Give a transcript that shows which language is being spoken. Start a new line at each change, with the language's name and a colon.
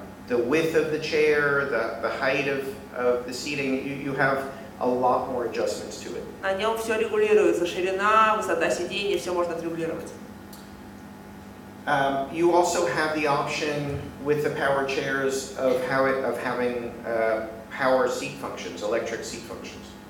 English: the width of the chair, the height of the seating, you have a lot more adjustments to it.
Russian: На нем все регулируется, ширина, высота сидений, все можно отрегулировать.
English: You also have the option with the power chairs of having power seat functions, electric seat functions.